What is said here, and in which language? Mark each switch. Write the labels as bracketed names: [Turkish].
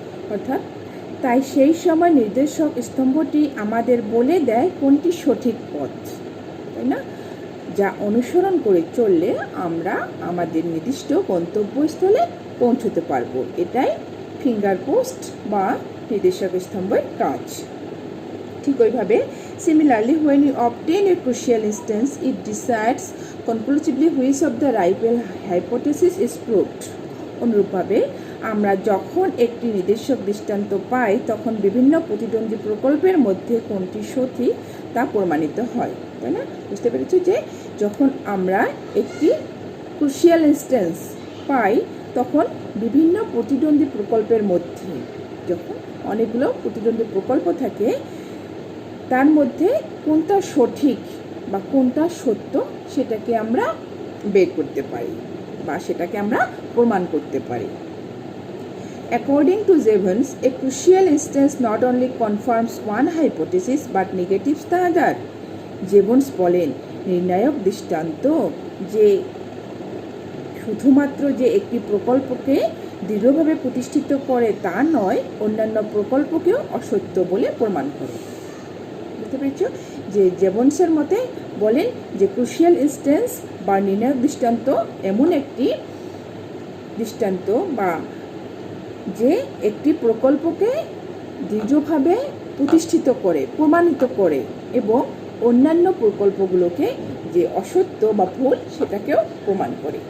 [Bangla] অর্থাৎ তাই সেই সময় নির্দেশক স্তম্ভটি আমাদের বলে দেয় কোনটি সঠিক পথ, তাই না? যা অনুসরণ করে চললে আমরা আমাদের নির্দিষ্ট গন্তব্যস্থলে পৌঁছতে পারবো। এটাই ফিঙ্গার পোস্ট বা নির্দেশক স্তম্ভের কাজ। ঠিক ওইভাবে similarly [English] when you obtain a crucial instance, it decides conclusively which of the rival hypothesis is proved. [Bangla] অনুরূপভাবে আমরা যখন একটি নির্দেশক দৃষ্টান্ত পাই তখন বিভিন্ন প্রতিদ্বন্দ্বী প্রকল্পের মধ্যে কোনটি সঠিক তা প্রমাণিত হয়, তাই না? বুঝতে পেরেছি যে যখন আমরা একটি ক্রুশিয়াল ইনস্ট্যান্স পাই তখন বিভিন্ন প্রতিদ্বন্দ্বী প্রকল্পের মধ্যে, যখন অনেকগুলো প্রতিদ্বন্দ্বী প্রকল্প থাকে তার মধ্যে কোনটা সঠিক বা কোনটা সত্য সেটাকে আমরা বের করতে পারি বা সেটাকে আমরা প্রমাণ করতে পারি। [English] According to Jevons, a crucial instance not only confirms one hypothesis but negatives the other. [Bangla] জেভন্স বলেন নির্ণায়ক দৃষ্টান্ত যে শুধুমাত্র যে একটি প্রকল্পকে দৃঢ়ভাবে প্রতিষ্ঠিত করে তা নয়, অন্যান্য প্রকল্পকেও অসত্য বলে প্রমাণ করে। বুঝতে পেরেছ যে জেভন্সের মতে বলেন যে ক্রুশিয়াল ইনস্ট্যান্স বা নির্ণায়ক দৃষ্টান্ত এমন একটি দৃষ্টান্ত বা যে একটি প্রকল্পকে দৃঢ়ভাবে প্রতিষ্ঠিত করে, প্রমাণিত করে এবং অন্যান্য প্রকল্পগুলোকে যে অসত্য বা ভুল সেটাকেও প্রমাণ করে।